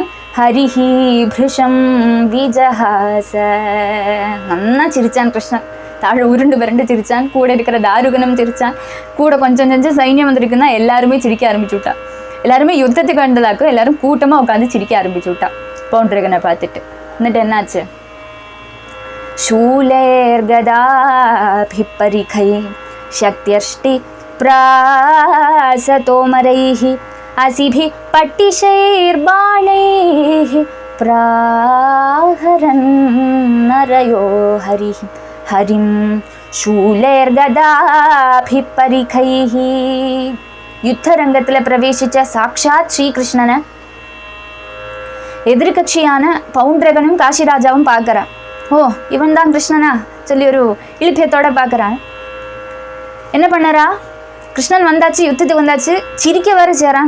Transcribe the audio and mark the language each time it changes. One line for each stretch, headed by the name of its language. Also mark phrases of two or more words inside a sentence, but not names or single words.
Sanskrit: हरिः भृशं विजहास.
Tamil: நன்னா சிரிச்சான் கிருஷ்ணன். தாழ உருண்டு பரண்டு சிரிச்சான். கூட இருக்கிற தாருகனும் சிரிச்சான். கூட கொஞ்சம் கொஞ்சம் சைன்யம் வந்திருக்குன்னா எல்லாருமே சிரிக்க ஆரம்பிச்சு விட்டா. எல்லாருமே யுத்தத்துக்கு வந்ததாக்கும் எல்லாரும் கூட்டமாக உட்காந்து சிரிக்க ஆரம்பிச்சு விட்டா பவுண்டரகனை பார்த்துட்டு. എന്നിട്ട് என்னாச்சு?
Sanskrit: शूलैर्गदाभिपरिखै शक्त्यष्टि प्रासतोमरैः असिभिः पट्टिशैर्बाणैः प्राहरन् नरयो हरिः हरिं शूलैर्गदाभिपरिखैः.
Tamil: யுத்தரங்கத்தில் பிரவேசித்த சாக்ஷாத் ஸ்ரீகிருஷ்ணனை எதிர்கட்சியான பவுண்டரகனும் காசிராஜாவும் பார்க்குறான். ஓ, இவன் தான் கிருஷ்ணனா சொல்லி ஒரு இழுப்பியத்தோட பார்க்குறான். என்ன பண்ணறா? கிருஷ்ணன் வந்தாச்சு, யுத்தத்துக்கு வந்தாச்சு, சிரிக்க வர சேரான்.